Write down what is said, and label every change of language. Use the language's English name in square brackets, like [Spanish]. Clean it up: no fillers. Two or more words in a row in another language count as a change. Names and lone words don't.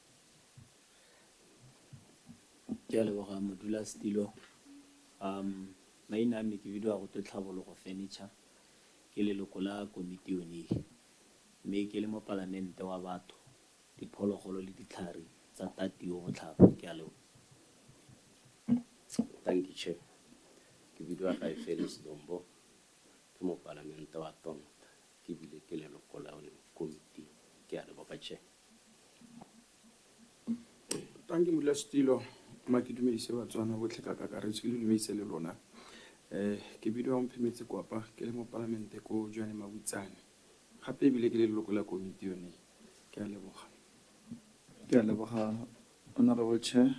[Tswana] Ke a leboga modula Stilo. Maina a me ke bidwa go Tlhabologo Furniture ke leloko la komiti yone mme ke le mo Palamente wa batho diphologolo le ditlhare tsa tatio go tlhaba. Ke a leboga. [English] Thank you, Chair. [Tswana] Ke bidwa ga Felix Dombo ke mo Palamente wa Tonta ke bile ke leloko la komiti. Ke a leboga, Chair. [English] Thank you, Mula Stilo. [Tswana] Makidumedise BOTSWANA botlhe ka kakaretso ke le dumedise le lona. Ke bidwa go Mphemetse Kwapa ke le mo Palamente ko Joane Mabutsane. Gape ebile ke le leloko la komiti yone. Ke a leboga. Ke a leboga, [English] Honorable Chair.